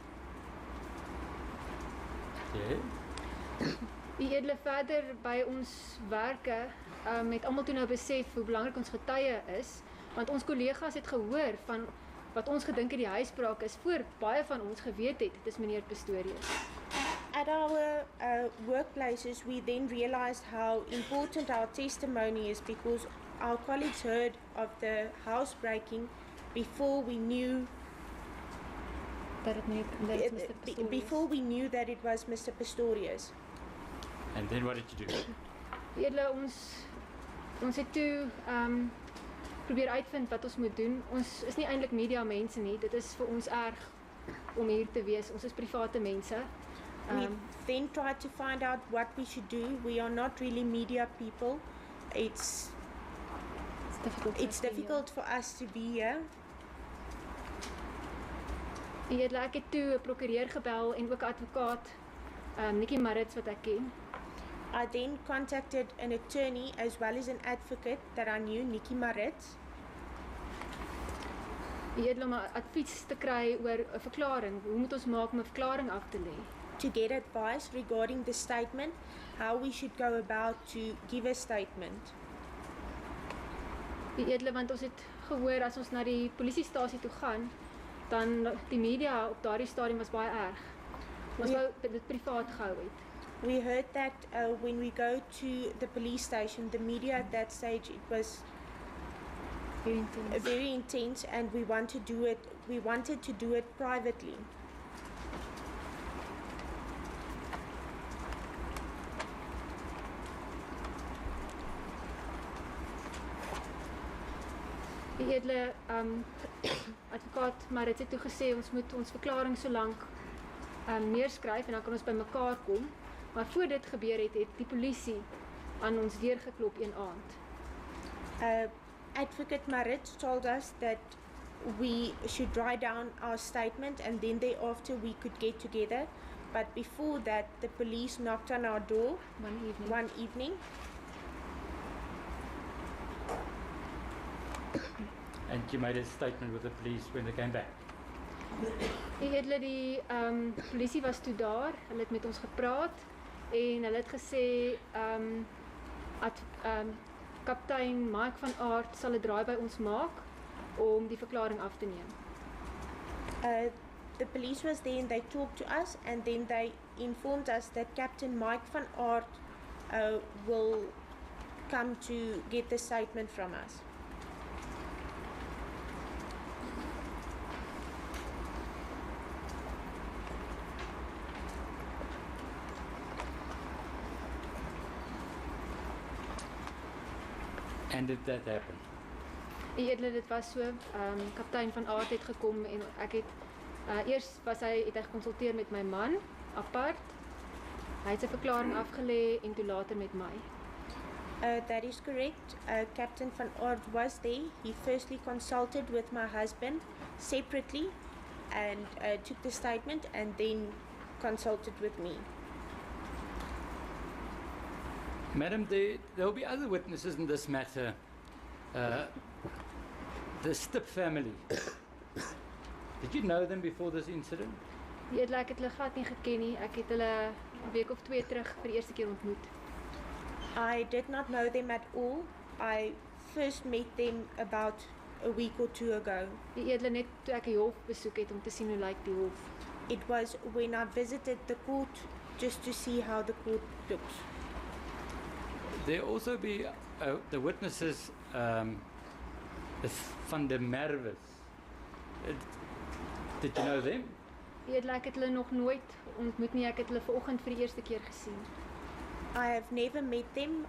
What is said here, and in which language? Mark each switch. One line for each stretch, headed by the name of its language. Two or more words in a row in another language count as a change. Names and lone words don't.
English: Yeah.
Afrikaans: Die edele, verder by ons werke het almal toe nou besef hoe belangrik ons getuie is, want ons kollegas het gehoor van wat ons gedink het die huisbraak is, voor baie van ons geweet het, dis meneer Pistorius.
English: At our workplaces, we then realized how important our testimony is because our colleagues heard of the housebreaking before we knew
Afrikaans: Dat het Mr. Pistorius.
English: before we knew that it was Mr. Pistorius. And then what did you do?
Afrikaans: Die edele, ons het toe probeer uitvind wat ons moet doen. Ons is nie eintlik media mense nie. Dit is vir ons erg om hier te wees. Ons is private mense.
English: We then tried to find out what we should do. We are not really media people. It's difficult for us to be here.
Afrikaans: Die edele, ek het toe 'n prokureur gebel en ook 'n advokaat, Nikki Marits wat ek ken.
English: I then contacted an attorney as well as an advocate that I knew, Nikki Marits,
Afrikaans: Die edele, om 'n advies te kry oor 'n verklaring. Hoe moet ons maak om 'n verklaring af te lê?
English: to get advice regarding the statement, how we should go about to give a statement.
Afrikaans: Die edele, want ons het gehoor as ons na die polisiestasie toe gaan, dan die media op daardie stadium was baie erg. Ons wou dit privaat gehou het.
English: We heard that when we go to the police station, the media at that stage, it was Very intense. very intense, and we wanted to do it privately.
Afrikaans: Die edele advokaat Marit het toe gesê ons moet ons verklaring so lank neerskryf en dan kan ons by mekaar kom. Maar voor dit gebeur het die polisie aan ons deur geklop een aand.
English: Advocate Marit told us that we should write down our statement and then thereafter we could get together. But before that, the police knocked on our door one evening. And you made a statement with the police when they came back.
Afrikaans: Die polisie was toe daar, hulle het met ons gepraat en hulle het gesê kaptein Mike van Aert sal 'n draai by ons maak om die verklaring af te neem.
English: The police was there and they talked to us, and then they informed us that Captain Mike van Aert will come to get the statement from us. And did that happen?
Afrikaans: Dit was so, kaptein van Aert het gekom en ek het eers het hy gekonsulteer met my man apart. Hy het sy verklaring afgelê en toe later met my.
English: That is correct. Captain van Aert was there. He firstly consulted with my husband separately and took the statement and then consulted with me. Madam, there will be other witnesses in this matter. The Stip family. Did you know them before this incident?
Afrikaans: Ek het hulle glad nie geken nie. Ek het hulle 'n week of 2 terug vir die eerste keer ontmoet.
English: I did not know them at all. I first met them about a week or 2 ago.
Afrikaans: Net toe ek die hof besoek het om te sien hoe lyk die hof.
English: It was when I visited the court just to see how the court looks. There also be the witnesses van der Merwes. Did you know them?
Afrikaans: Ek het hulle nog nooit ontmoet nie. Ek het hulle vanoggend vir die eerste keer gesien.
English: I have never met them.